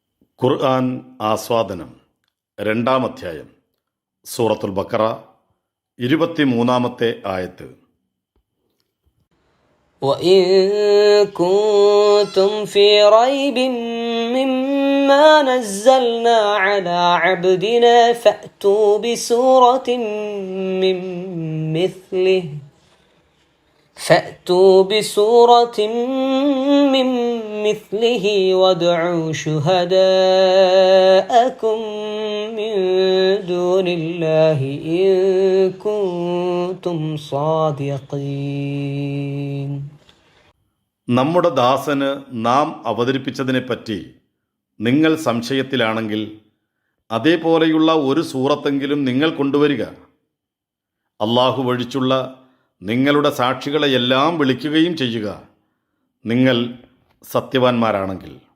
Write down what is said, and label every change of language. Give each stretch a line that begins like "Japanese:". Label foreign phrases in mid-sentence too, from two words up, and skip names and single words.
Malayalam: ഖുർആൻ ആസ്വാദനം 2-ാം അധ്യായം സൂറത്തുൽ ബഖറ 23-ാമത്തെ ആയത്ത്.
Arabic: وَإِن كُنتُمْ فِي رَيْبٍ مِّمَّا نَزَّلْنَا عَلَى عَبْدِنَا فَأْتُوا بِسُورَةٍ مِّن مِّثْلِهِ وَادْعُوا شُهَدَاءَكُم مِّن دُونِ اللَّهِ إِن كُنتُمْ صَادِقِينَ.
Malayalam: നമ്മുടെ ദാസന് നാം അവതരിപ്പിച്ചതിനെപ്പറ്റി നിങ്ങൾ സംശയത്തിലാണെങ്കിൽ അതേപോലെയുള്ള ഒരു സൂറത്തെങ്കിലും നിങ്ങൾ കൊണ്ടുവരിക. അള്ളാഹു ഒഴിച്ചുള്ള നിങ്ങളുടെ സാക്ഷികളെയെല്ലാം വിളിക്കുകയും ചെയ്യുക, നിങ്ങൾ സത്യവാന്മാരാണെങ്കിൽ.